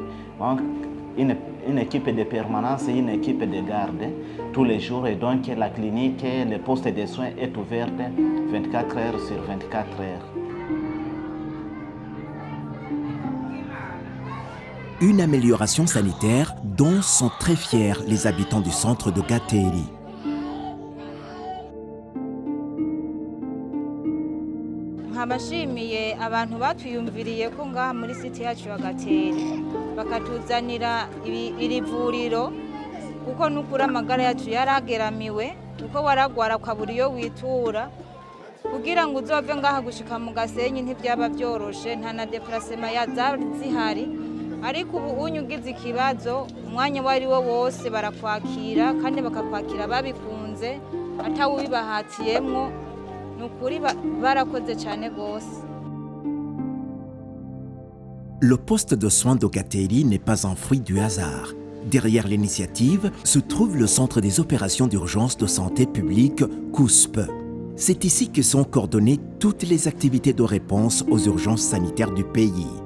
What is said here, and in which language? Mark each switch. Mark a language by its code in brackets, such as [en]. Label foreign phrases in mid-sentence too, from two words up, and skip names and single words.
[fr] Donc, une équipe de permanence et une équipe de garde tous les jours. Et donc la clinique, le poste de soins est ouvert 24 heures sur 24 heures. Une amélioration sanitaire dont sont très fiers les habitants du centre de Gateri. [rn] Nkabashimiye abantu batwiyumviriye ko ngaha muri site yacu ya Gateri bakatuzanira iri vuriro kuko nukuri amagara yacu yarageramiwe kuko waragwara ukabura iyo witura kugira ngo uzove ngaha gushika mu Gasenyi ntibyaba byoroshe nta na déplacement yazari zihari ariko ubu unyugize ikibazo umwanya wari wo wose barakwakira kandi bakakwakira babikunze atawubibahatiyemwo nukuri barakoze cyane gose. [fr] Le poste de soins d'Ogateri n'est pas un fruit du hasard. Derrière l'initiative se trouve le Centre des opérations d'urgence de santé publique, COUSP. C'est ici que sont coordonnées toutes les activités de réponse aux urgences sanitaires du pays.